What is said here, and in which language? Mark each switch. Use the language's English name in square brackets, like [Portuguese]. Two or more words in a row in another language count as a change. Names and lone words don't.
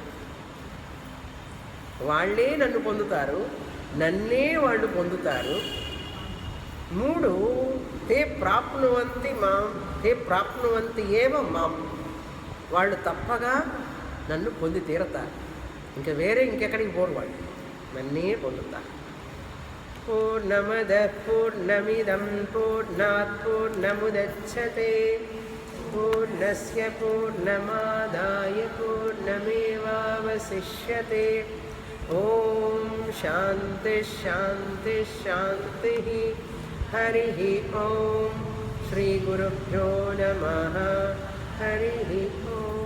[Telugu] వాళ్ళే నన్ను పొందుతారు, నన్నే వాళ్ళు పొందుతారు. [Sanskrit] మూడు తే ప్రాప్నువంతి మాం తే ప్రాప్నువంతి ఏవ మాం [Telugu] వాళ్ళు తప్పగా నన్ను పొంది తీరతారు. ఇంకా వేరే ఇంకెక్కడికి పోరు, వాళ్ళు నన్నే పొందుతారు. [Sanskrit] పూర్ణమద పూర్ణమిదం పూర్ణాత్ పూర్ణముదచ్యతే పూర్ణస్య పూర్ణమాదాయ పూర్ణమేవావశిష్యతే. ఓం శాంతి శాంతి శాంతి. హరి ఓం. శ్రీ గురుభ్యో నమః. హరి ఓం.